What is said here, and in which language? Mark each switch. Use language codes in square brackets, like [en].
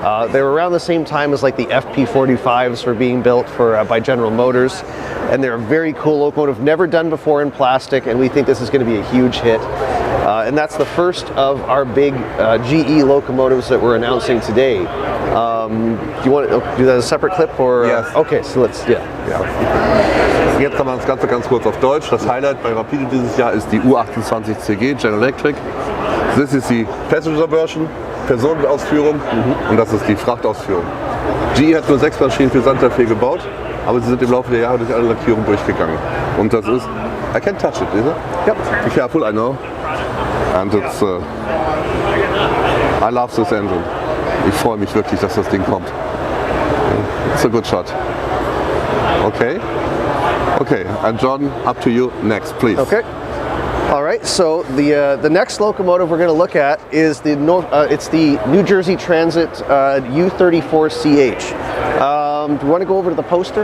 [en] They were around the same time as like the FP45s were being built by General Motors, and they're a very cool locomotive, never done before in plastic, and we think this is going to be a huge hit. And that's the first of our big GE locomotives that we're announcing today. Do you want to do that as a separate clip or? Yes. Okay, so let's [de] Ja. Jetzt haben wir das Ganze ganz kurz auf Deutsch. Das Highlight bei Rapido dieses Jahr ist die U28CG General Electric. Das ist die Passenger Version, Personenausführung, und das ist die Frachtausführung. GE hat nur 6 Maschinen für Santa Fe gebaut, aber sie sind im Laufe der Jahre durch alle Lackierungen durchgegangen. Und das ist, [en] I can't touch it, is it? Yep. Be careful, I know. And it's, I love this engine. [de] Ich freue mich wirklich, dass das Ding kommt. [en] It's a good shot. Okay. Okay, and Jordan, up to you next, please. Okay. All right. So the next locomotive we're going to look at is it's the New Jersey Transit U34CH. Do you want to go over to the poster?